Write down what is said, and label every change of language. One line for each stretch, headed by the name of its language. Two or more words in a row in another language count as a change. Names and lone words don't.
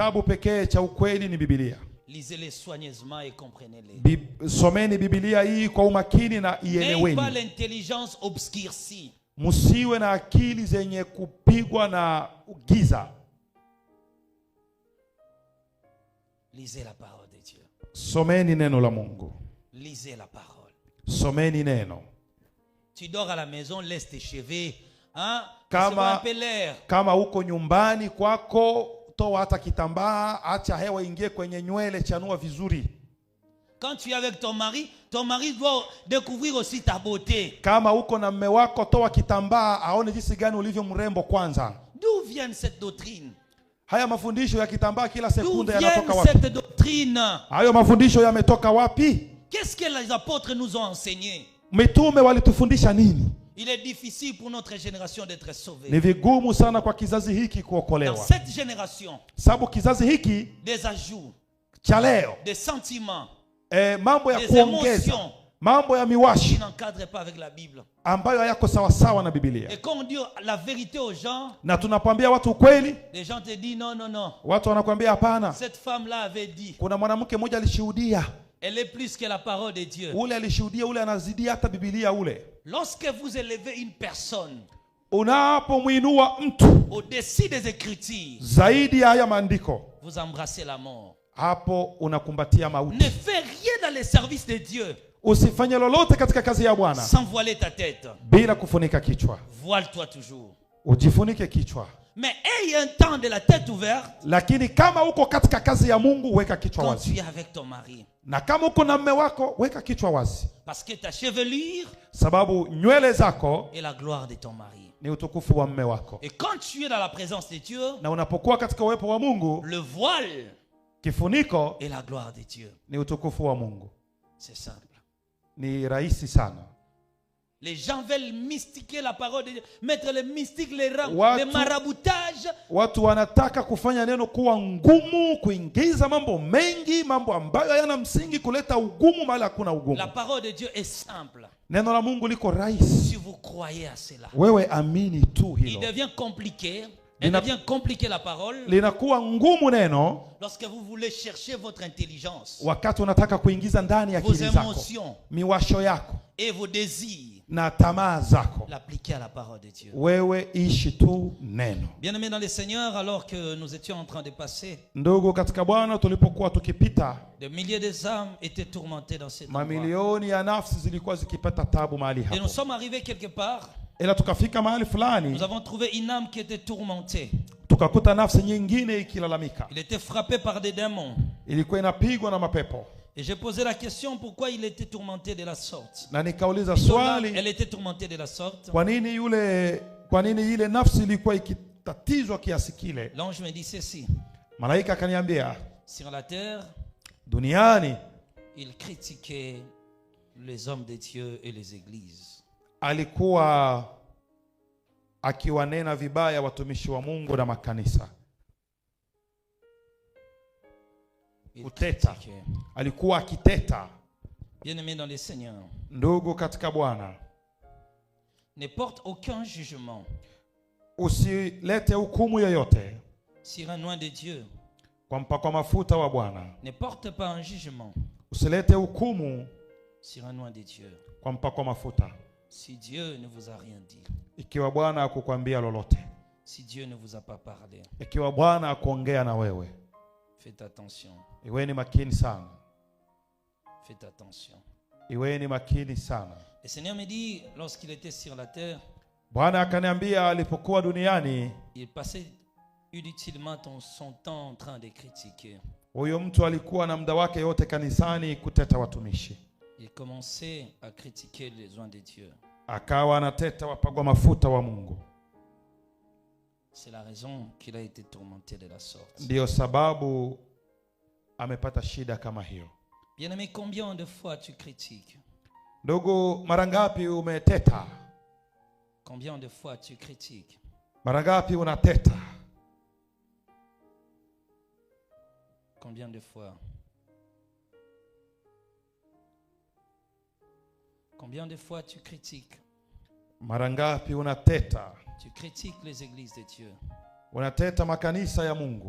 Swahili: kitabu pekee cha ukweli ni Biblia.
French: Lisez-les soigneusement et comprenez-les.
Swahili: Someni Biblia hii kwa umakini na
French: N'ayez pas
Swahili: ieleweni.
French: l'intelligence obscurcie.
Swahili: Msiwe na akili zenye kupigwa na giza.
French: Lisez la parole de Dieu.
Swahili: Someni neno la Mungu.
French: Lisez la parole.
Swahili: Someni neno.
French: Tu dors à la maison, laisse tes cheveux Hein?
Swahili: Kama-
French: Recevoir un peu l'air.
Swahili: Kama uko nyumbani kwako, toa hata kitambaa, acha hewa ingie kwenye nywele, chanua vizuri.
French: Quand tu es avec ton mari doit découvrir aussi ta beauté.
Swahili: Kama uko na mme wako, toa kitambaa aone jinsi gani ulivyo mrembo kwanza.
French: D'où vient cette doctrine?
Swahili: Haya mafundisho ya kitambaa kila
French: D'où
Swahili: sekunde
French: vient
Swahili: yanatoka wapi?
French: cette doctrine?
Swahili: Hayo mafundisho yametoka wapi?
French: Qu'est-ce que les apôtres nous ont enseigné?
Swahili: Mitume walitufundisha nini?
French: Il est difficile pour notre génération d'être sauvée.
Swahili: Ni vigumu sana kwa kizazi hiki
French: Dans
Swahili: kuokolewa,
French: cette génération,
Swahili: sababu kizazi hiki
French: des ajouts,
Swahili: cha leo
French: des sentiments,
Swahili: mambo ya
French: des
Swahili: kuongeza,
French: émotions
Swahili: mambo ya
French: qui
Swahili: miwashi
French: n'encadrent pas avec la Bible.
Swahili: ambayo hayako sawasawa na Biblia.
French: Et quand on dit la vérité aux gens,
Swahili: Na tunakwambia watu ukweli,
French: les gens te disent non, non, non.
Swahili: watu wanakwambia hapana.
French: Cette femme-là avait dit,
Swahili: Kuna mwanamke mmoja alishuhudia,
French: elle est plus que la parole de Dieu.
Swahili: ule alishuhudia, ule anazidi hata Biblia ule.
French: Lorsque vous élevez une personne
Swahili: Unapomwinua mtu
French: au-dessus des Écritures,
Swahili: zaidi ya haya maandiko,
French: vous embrassez la mort.
Swahili: hapo unakumbatia mauti.
French: Ne fais rien dans les services de Dieu
Swahili: Usifanye lolote katika kazi ya Bwana
French: sans voiler ta tête.
Swahili: bila kufunika kichwa.
French: Voile-toi toujours.
Swahili: Ujifunike kichwa.
French: Mais aie un temps de la tête ouverte
Swahili: Lakini kama uko katika kazi ya Mungu, weka kichwa
French: quand
Swahili: wazi.
French: tu es avec ton mari.
Swahili: Na kama uko na mme wako, weka kichwa wazi,
French: Parce que ta chevelure
Swahili: sababu nywele zako
French: est la gloire de ton mari.
Swahili: ni utukufu wa mme wako.
French: Et quand tu es dans la présence de Dieu,
Swahili: Na unapokuwa katika uwepo wa Mungu,
French: le voile
Swahili: kifuniko
French: est la gloire de Dieu.
Swahili: ni utukufu wa Mungu.
French: C'est simple.
Swahili: Ni rahisi sana.
French: Les gens veulent mystiquer la parole de Dieu, mettre les mystiques, les rangs,
Swahili: Watu-
French: les maraboutages.
Swahili: Watu wanataka kufanya neno kuwa ngumu, kuingiza mambo mengi, mambo ambayo hayana msingi, kuleta ugumu mahali hakuna ugumu.
French: La parole de Dieu est simple.
Swahili: Neno la Mungu liko rahisi.
French: Si vous croyez à cela,
Swahili: Wewe amini tu
French: il
Swahili: hilo.
French: devient compliqué. Elle
Swahili: Lina-
French: devient compliquée la parole
Swahili: Linakuwa ngumu neno
French: lorsque vous voulez chercher votre intelligence,
Swahili: wakati unataka kuingiza ndani ya
French: vos
Swahili: akili zako,
French: émotions
Swahili: miwasho yako
French: et vos désirs,
Swahili: na tamaa zako.
French: l'appliquer à la parole de Dieu.
Swahili: Wewe ishi tu neno.
French: Bien-aimés dans le Seigneur, alors que nous étions en train de passer,
Swahili: Ndugu katika Bwana, tulipokuwa tukipita,
French: des milliers d'âmes étaient tourmentées dans cet endroit.
Swahili: mamilioni ya nafsi zilikuwa zikipata tabu mahali
French: Et nous
Swahili: hapo,
French: sommes arrivés quelque part,
Swahili: ila tukafika mahali
French: nous
Swahili: fulani
French: avons trouvé une âme qui était tourmentée.
Swahili: tukakuta nafsi nyingine ikilalamika,
French: Il était frappé par des démons.
Swahili: ilikuwa inapigwa na mapepo.
French: Et j'ai posé la question pourquoi il était tourmenté de la sorte.
Swahili: Na nikauliza
French: Plutôt là,
Swahili: swali,
French: elle était tourmentée de la sorte.
Swahili: kwa nini ile nafsi ilikuwa ikitatizwa kiasi kile?
French: L'ange me dit ceci.
Swahili: Malaika akaniambia,
French: Sur la terre,
Swahili: duniani
French: il critiquait les hommes de Dieu et les églises.
Swahili: alikuwa akiwanena vibaya watumishi wa Mungu na makanisa.
French: Il
Swahili: Kuteta.
French: critiquait.
Swahili: Alikuwa akiteta.
French: Bien-aimés dans le Seigneur,
Swahili: Ndugu katika Bwana,
French: ne porte aucun jugement
Swahili: usilete hukumu yoyote
French: sur un oint de Dieu.
Swahili: kwa mpakwa mafuta wa Bwana.
French: Ne porte pas un jugement
Swahili: Usilete hukumu
French: sur un oint de Dieu.
Swahili: kwa mpakwa mafuta
French: Si Dieu ne vous a rien dit,
Swahili: ikiwa Bwana hakukwambia lolote,
French: si Dieu ne vous a pas parlé,
Swahili: ikiwa Bwana hakuongea na wewe.
French: faites attention.
Swahili: Iweni makini sana,
French: Faites attention.
Swahili: iweni makini sana.
French: Le Seigneur me dit, lorsqu'il était sur la terre,
Swahili: Bwana akaniambia alipokuwa duniani,
French: il passait inutilement son temps en train de critiquer.
Swahili: huyo mtu alikuwa na muda wake yote kanisani kuteta watumishi.
French: Il commençait à critiquer les oints de Dieu.
Swahili: Akawa anateta wapagwa mafuta wa Mungu.
French: C'est la raison qu'il a été tourmenté de la sorte.
Swahili: Ndiyo sababu amepata shida kama hiyo.
French: Bien-aimé, combien de fois tu critiques?
Swahili: Ndugu, mara ngapi umeteta?
French: Combien de fois tu critiques?
Swahili: Mara ngapi unateta?
French: Combien de fois? Combien de fois tu critiques?
Swahili: Mara ngapi unateta?
French: Tu critiques les églises de Dieu.
Swahili: Unateta makanisa ya Mungu.